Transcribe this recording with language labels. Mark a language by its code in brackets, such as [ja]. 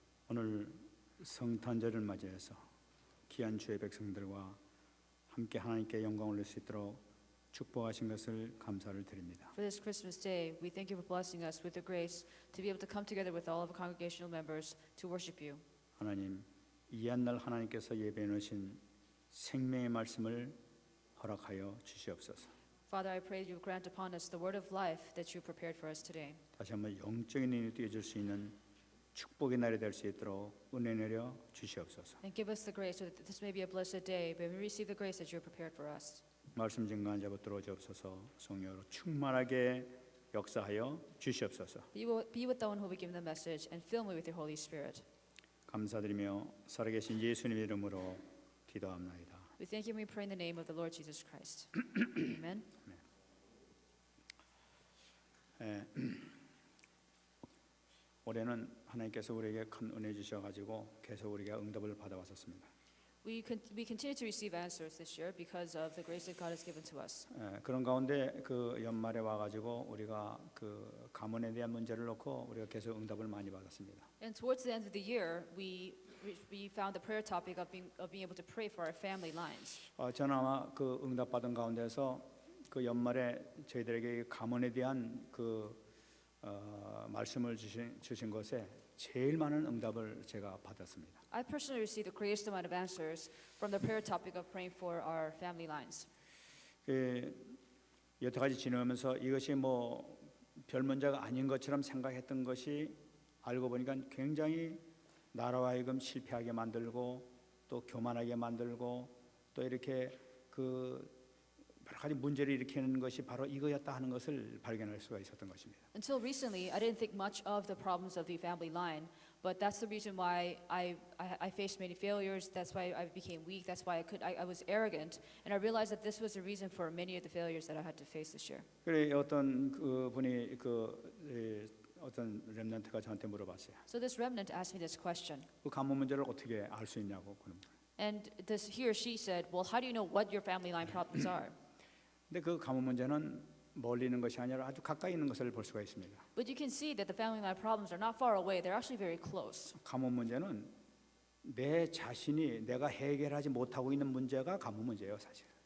[ko] 오늘 성탄절을 맞이해서 귀한 주의 백성들과 함께 하나님께 영광을 올릴 수 있도록 축복하신 것을 감사를 드립니다. [en] For this Christmas day, we thank you for blessing us with the grace to be able to come together with all of the congregational members to worship you. [ko] 하나님, 이 한날 하나님께서 예배해 놓으신 생명의 말씀을 허락하여 주시옵소서. [en] Father, I pray that you grant upon us the word of life that you prepared for us today. [ko] 다시 한번 영적인 눈이 띄어줄 수 있는 축복의 날이 될 수 있도록 은혜 내려 주시옵소서. [en] And give us the grace so that this may be a blessed day, but we receive the grace that you have prepared for us. [ko] 말씀 증거한 자부 들어오시옵소서. 성령으로 충만하게 역사하여 주시옵소서. [en] Be with the one who will give the message and fill me with your Holy Spirit. [ko] 감사드리며 살아계신 예수님의 이름으로 기도합나이다. [en] We thank you and we pray in the name of the Lord Jesus Christ. Amen. [ko] 올해는 하나님께서 우리에게 큰 은혜 주셔가지고 계속 우리가 응답을 받아왔었습니다. [en] We continue to receive answers this year because of the grace that God has given to us. [ko] 그런 가운데 그 연말에 와가지고 우리가 그 가문에 대한 문제를 놓고 우리가 계속 응답을 많이 받았습니다. [en] And towards the end of the year, we found the prayer topic of being able to pray for our family lines. [ko] 저는 아마 그 응답 받은 가운데서 그 연말에 저희들에게 가문에 대한 그 말씀을 주신 것에 제일 많은 응답을 제가 받았습니다. [en] I personally received the greatest amount of answers from the prayer topic of praying for our family lines. [ko] 여태까지 지내면서 이것이 뭐 별 문제가 아닌 것처럼 생각했던 것이 알고 보니까 굉장히 나라와 하여금 실패하게 만들고 또 교만하게 만들고 또 이렇게 그 여러 가지 문제를 일으키는 것이 바로 이거였다 하는 것을 발견할 수가 있었던 것입니다. [en] Until recently, I didn't think much of the problems of the family line, but that's the reason why I faced many failures. That's why I became weak. That's why I was arrogant, and I realized that this was the reason for many of the failures that I had to face this year. [ko] 그래 어떤 그 분이 어떤 렘넌트가 저한테 물어봤어요. [en] So this remnant asked me this question. [ko] 그 가문 문제를 어떻게 알 수 있냐고 그런 거. [en] And he or she said, "Well, how do you know what your family line problems are?" [ko] 근데 그 가문 문제는 멀리 있는 것이 아니라 아주 가까이 있는 것을 볼 수가 있습니다. [en] But you can see that the family line problems are not far away. They're actually very close. [ko] 가문 문제는 내 자신이 내가 해결하지 못하고 있는 문제가 가문 문제예요, 사실.